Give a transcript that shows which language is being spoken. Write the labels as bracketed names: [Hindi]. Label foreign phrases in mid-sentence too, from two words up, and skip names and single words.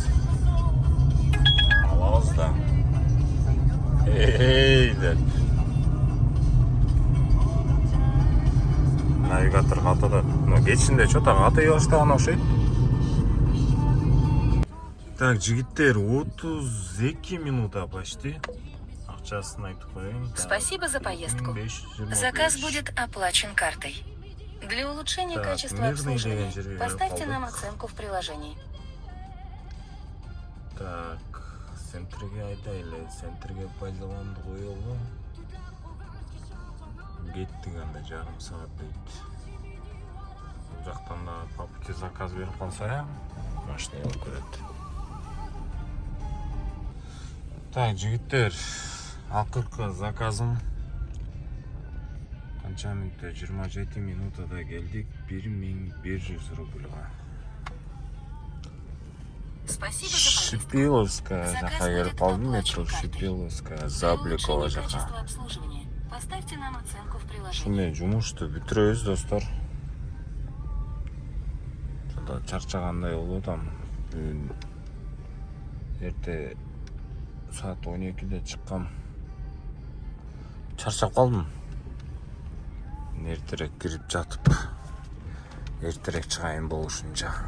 [Kyrgyz] Алабыз да. Эй, деп. Навигатор катады. Но кечинде чота катай баштаган окшойт. Так, жигиттер, 32 минута почти. Акчасын айтып коеюн. [Russian] Спасибо за поездку. 1525. Заказ будет оплачен картой. Для улучшения Так, качества мирный обслуживания [Kyrgyz] деген жерге [Russian] поставьте [Kyrgyz] келип [Russian] нам [Kyrgyz] калдык. [Russian] оценку в приложении. Так, [Kyrgyz] центрге айтайлы, центрге пайдаламды коелу. Кеттик анда, жарым саат дейт. Бул жактан да [Russian] по пути [Kyrgyz] заказ берип калса, машина болуп кетет. Так, жигиттер, акыркы заказым канча минутта? 27 минутада келдик, 1100 рубльга. [Russian] Спасибо за поездку. Шипиловская Заказ [Kyrgyz] жака келип [Russian] будет [Kyrgyz] калдым, [Russian] оплачен [Kyrgyz] метро [Russian] картой. [Kyrgyz] Шипиловская, [Russian] Для [Kyrgyz] Забликова [Russian] улучшения [Kyrgyz] жака. [Russian] качества обслуживания поставьте нам оценку в приложении. [Kyrgyz] Ушундай жумушту бүтүрөбүз достор. Жада чарчагандай болуп атам. Эрте саат 12-де чыккам. Чарчап калдым. Эртерээк кирип жатып, эртерээк чыгайын болушунча.